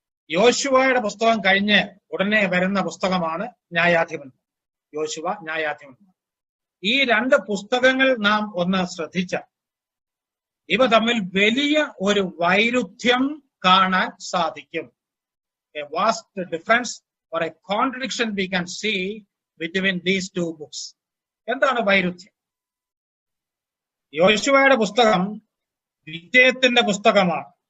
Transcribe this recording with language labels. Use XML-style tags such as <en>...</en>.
<ml>യോശുവയുടെ പുസ്തകം കഴിഞ്ഞ് ഉടനെ വരുന്ന പുസ്തകമാണ് ന്യായാധിപന്മാർ. യോശുവ, ന്യായാധിപന്മാർ, ഈ 2 പുസ്തകങ്ങൾ നാം ഒന്ന് ശ്രദ്ധിച്ചാൽ ഇവ തമ്മിൽ വലിയ ഒരു വൈരുദ്ധ്യം കാണാൻ സാധിക്കും.</ml> <en>A vast difference or a contradiction we can see between these 2 books.</en> <ml>എന്താണ് വൈരുദ്ധ്യം? യോശുവയുടെ പുസ്തകം വിജയത്തിന്റെ പുസ്തകമാണ്.</ml>